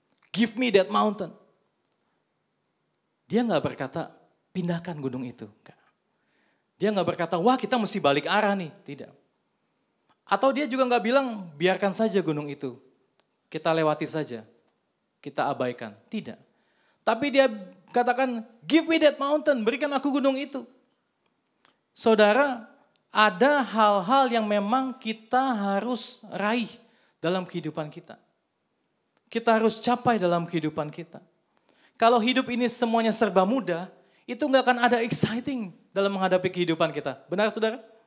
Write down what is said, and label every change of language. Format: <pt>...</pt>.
<en>Give me that mountain.</en> <id>Dia gak berkata, pindahkan gunung itu. Dia gak berkata, wah kita mesti balik arah nih. Tidak. Atau dia juga gak bilang, biarkan saja gunung itu. Kita lewati saja. Kita abaikan. Tidak. Tapi dia katakan,</id> <en>give me that mountain.</en> <id>Berikan aku gunung itu. Saudara, ada hal-hal yang memang kita harus raih dalam kehidupan kita. Kita harus capai dalam kehidupan kita. Kalau hidup ini semuanya serba mudah, itu nggak akan ada exciting dalam menghadapi kehidupan kita. Benar saudara?</id>